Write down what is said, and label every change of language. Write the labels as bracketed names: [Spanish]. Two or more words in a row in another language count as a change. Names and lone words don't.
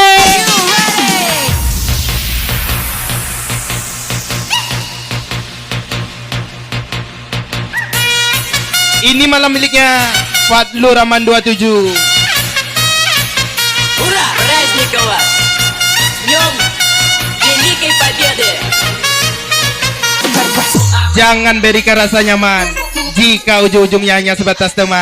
[Indonesian] Ini malam miliknya Fadlur Rahman 27. [Russian] Ура! Праздник у вас! С днем Великой Победы! [Indonesian] Jangan berikan rasa nyaman jika ujung-ujungnya hanya sebatas teman.